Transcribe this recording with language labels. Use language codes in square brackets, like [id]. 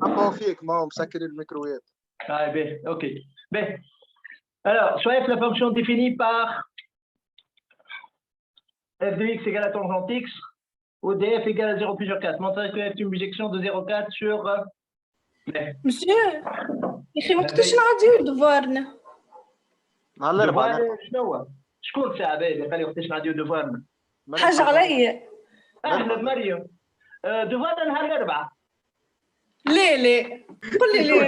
[ar] نسمعوا فيك ما مسكرين الميكروويف. [fr] Ah, bien, OK. Bien. Alors, soit f la fonction définie par f de x égale à tangente x, ou df égale à 0 plus sur 4. Montrez que f est une bijection de 0,4 sur... [ar] مسيو يا اخي وقتاش نعديو دفارنا؟ مع الأربعة. شنو هو؟ شكون ساعة باهي قال لي وقتاش نعديو دفارنا؟ حاجة عليا. احنا بمريم. دفارنا نهار الأربعاء. ليه قول لي ليه.